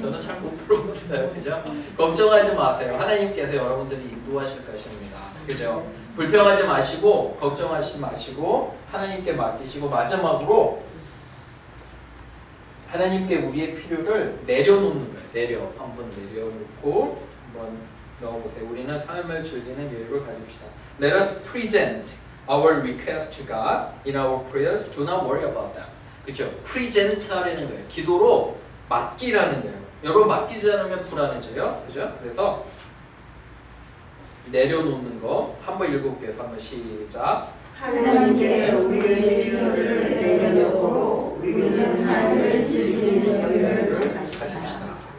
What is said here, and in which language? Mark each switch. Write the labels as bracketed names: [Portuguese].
[Korean] 저는 잘 못 들어봤어요. 그죠? 걱정하지 마세요. 하나님께서 여러분들이 인도하실 것입니다. 그죠? 불평하지 마시고 걱정하지 마시고 하나님께 맡기시고, 마지막으로 하나님께 우리의 필요를 내려놓는 거예요. 한번 내려놓고 한번 넣어보세요. 우리는 삶을 즐기는 여유를 가집시다. [English] Let us present our request to God in our prayers. Do not worry about them. [Korean] 그렇죠? present 하라는 거예요. 기도로 맡기라는 거예요. 여러분 맡기지 않으면 불안해져요. 그죠? 그래서 내려놓는 거 한번 읽어볼게요. 한번 시작. 하나님께 우리의 필요를 내려놓고 우리는 삶을 즐기는 여유를 가집시다.